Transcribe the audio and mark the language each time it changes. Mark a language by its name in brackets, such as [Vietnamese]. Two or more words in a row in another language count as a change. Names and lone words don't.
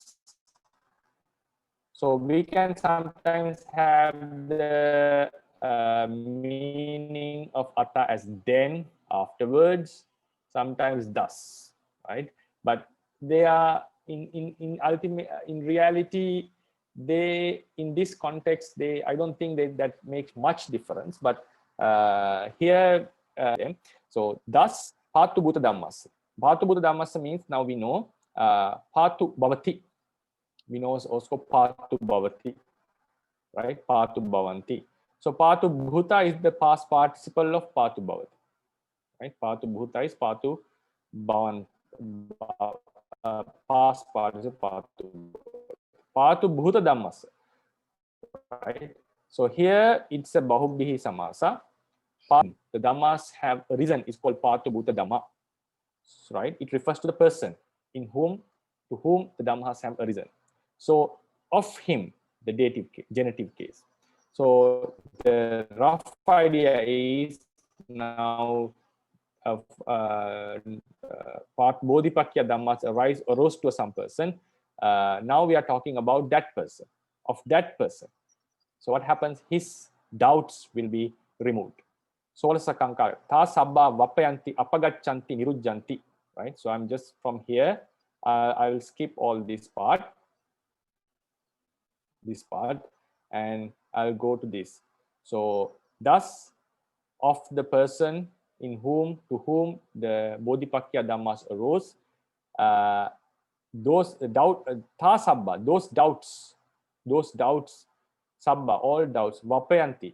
[English] So we can sometimes have the meaning of atta as then, afterwards, sometimes thus, right? But they are in reality, they in this context, I don't think that makes much difference. But here, so thus [Pali] pātu bhuta dhammas. Pātu bhuta dhammas [English] means now we know [Pali] pātu bhavati. [English] We know also [Pali] pātu bhavati, [English] right? [Pali] Pātu bhavanti. [English] So [Pali] pātu bhuta [English] is the past participle of [Pali] pātu bhavati, [English] right? [Pali] Pātu bhuta [English] is [Pali] pātu bhavan, [English] past participle [Pali] pātu bhuta dhammas, [English] right? So here it's a [Pali] bahubbihi samasa. [English] The dhammas have arisen is called [Pali] pātu bhuta dhamma, [English] right? It refers to the person to whom the dhammas have arisen. So of him, the dative genitive case. So the rough idea is now of part [Pali] bodhipakya dhammas [English] arose to some person. Now we are talking about that person, of that person. So what happens? His doubts will be removed. [Pali] Solasa kankara ta sabba vapayanti apagachanti nirujjanti, [English] right? So I'm just from here. I will skip all this part, and I'll go to this. So thus of the person to whom the [Pali] bodhipakya dhammas [English] arose, those doubts, sabba, all doubts, vapayanti.